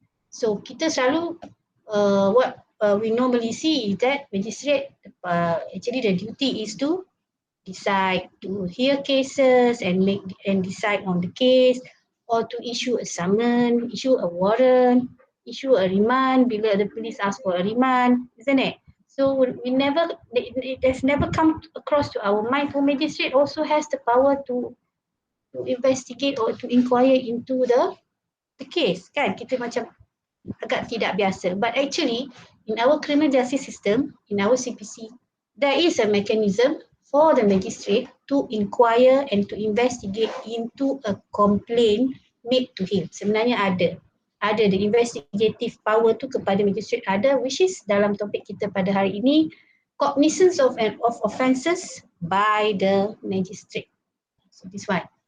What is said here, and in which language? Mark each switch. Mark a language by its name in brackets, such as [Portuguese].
[English] So [Malay] kita selalu [English] what we normally see is that magistrate actually the duty is to decide, to hear cases and decide on the case, or to issue a summon, issue a warrant, issue a remand [Malay] bila [English] the police ask for a remand, isn't it? So it has never come across to our mind. So magistrate also has the power to investigate or to inquire into the case, kan? [Malay] Kita macam agak tidak biasa. [English] But actually, in our criminal justice system, in our CPC, there is a mechanism for the magistrate to inquire and to investigate into a complaint made to him. [Malay] Sebenarnya ada [English] the investigative power [Malay] tu kepada [English] magistrate ada, which is [Malay] dalam topik kita pada hari ini, [English] cognizance of offences by the magistrate. So this one.